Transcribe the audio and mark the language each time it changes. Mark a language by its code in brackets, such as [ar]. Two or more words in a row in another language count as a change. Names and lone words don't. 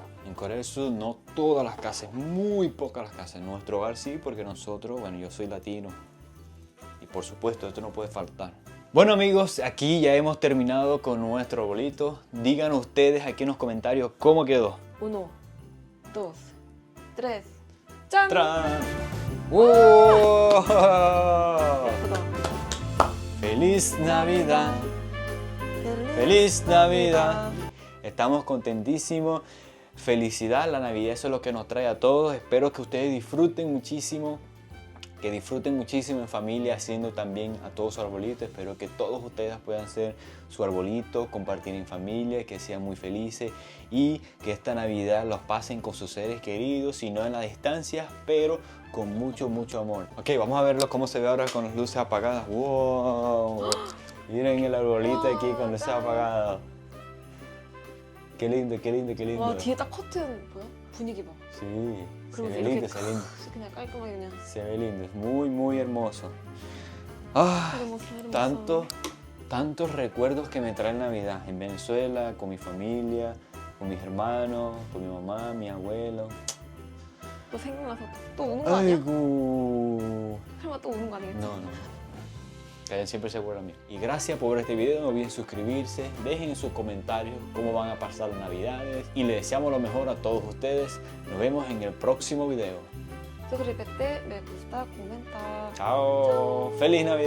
[es] En Corea del Sur no todas las casas, muy pocas las casas. En nuestro hogar sí, porque nosotros, bueno, yo soy latino. Y por supuesto, esto no puede faltar. Bueno amigos, aquí ya hemos terminado con nuestro arbolito. Digan ustedes aquí en los comentarios cómo quedó. 1, 2, 3. [ko] 짠! [es] ¡Tran! ¡Wow! [ko] 예쁘다. [es] ¡Feliz Navidad! ¡Feliz Navidad! Estamos contentísimos. Felicidad, la Navidad, eso es lo que nos trae a todos. Espero que ustedes disfruten muchísimo. Que disfruten muchísimo en familia, haciendo también a todos su arbolito. Espero que todos ustedes puedan hacer su arbolito, compartir en familia, que sean muy felices y que esta Navidad los pasen con sus seres queridos, si no en la distancia, pero con mucho, mucho amor. Ok, vamos a verlo cómo se ve ahora con las luces apagadas. ¡Wow! Miren el arbolito aquí con luces apagadas. ¡Qué lindo, qué lindo, qué lindo! [ko] 와, 뒤에 딱 커튼 보여? 분위기 봐. [es] Sí, se [ko] 그리고 [es] ve [ko] 이렇게 [es] lindo, se ve lindo. [ko] 그냥 깔끔하게 그냥. [es] Se ve lindo, es muy, muy hermoso. Ah, hermoso. tantos recuerdos que me trae Navidad en Venezuela, con mi familia, con mis hermanos, con mi mamá, mi abuelo. [ko] 또 생각나서 또 우는 거 아니야? Aigú. 설마 또 우는 거 아니겠지? [es] No, no. Que él siempre se acuerda a mí. Y gracias por ver este video. No olviden suscribirse. Dejen en sus comentarios cómo van a pasar las Navidades. Y les deseamos lo mejor a todos ustedes. Nos vemos en el próximo video. suscríbete, me gusta, comenta. Chao. ¡Feliz Navidad!